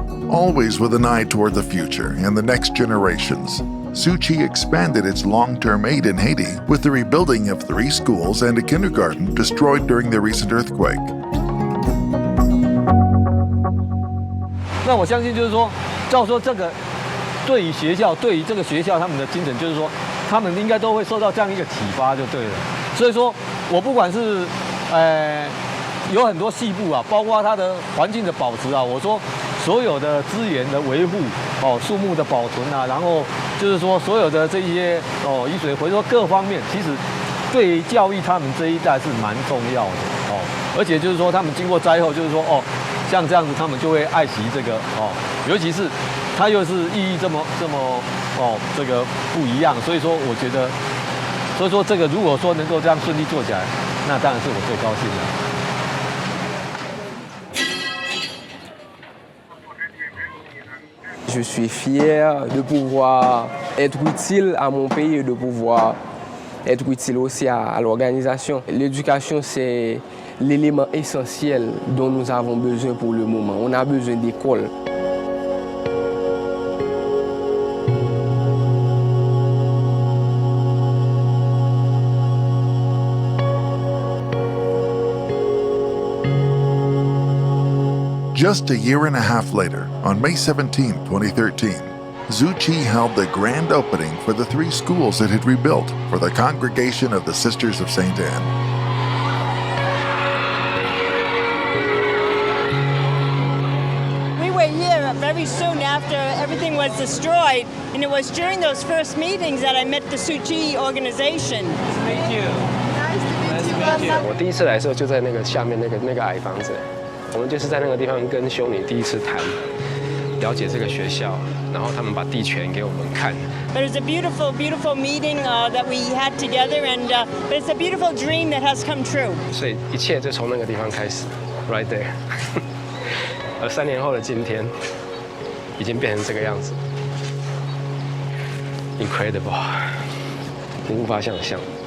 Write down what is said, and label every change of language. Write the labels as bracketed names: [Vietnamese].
[English] Always with an eye toward the future and the next generations, Tzu Chi expanded its long-term aid in Haiti with the rebuilding of 3 schools and a kindergarten destroyed during the recent earthquake. [Chinese] 那我相信就是说，照说这个对于学校，对于这个学校他们的精神，就是说他们应该都会受到这样一个启发就对了。所以说我不管是有很多细部啊，包括它的环境的保持啊，我说所有的资源的维护树木的保存啊，然后就是说所有的这些雨水回收各方面，其实对于教育他们这一代是蛮重要的而且就是说他们经过灾后，就是说像这样子他们就会爱惜这个尤其是它又是意义这么这个不一样，所以说我觉得，所以说这个如果说能够这样顺利做起来，那当然是我最高兴的。 [French] Je suis fier de pouvoir être utile à mon pays et de pouvoir être utile aussi à l'organisation. L'éducation, c'est l'élément essentiel dont nous avons besoin pour le moment. On a besoin d'écoles. [English] Just a year and a half later, on May 17, 2013, Tzu Chi held the grand opening for the 3 schools it had rebuilt for the congregation of the Sisters of St. Anne. We were here very soon after everything was destroyed, and it was during those first meetings that I met the Tzu Chi organization. Nice to meet you. Nice to meet you. [Chinese] 我第一次来的时候就在那个下面那个矮房子。我们就是在那个地方跟修女第一次谈，了解这个学校，然后他们把地权给我们看。 [English] But it's a beautiful, beautiful meeting that we had together, and but it's a beautiful dream that has come true. [Chinese] 所以一切就从那个地方开始 ， [English] right there 。 [Chinese] 而3年后的今天，已经变成这个样子 ， [English] incredible， [Chinese] 你无法想象。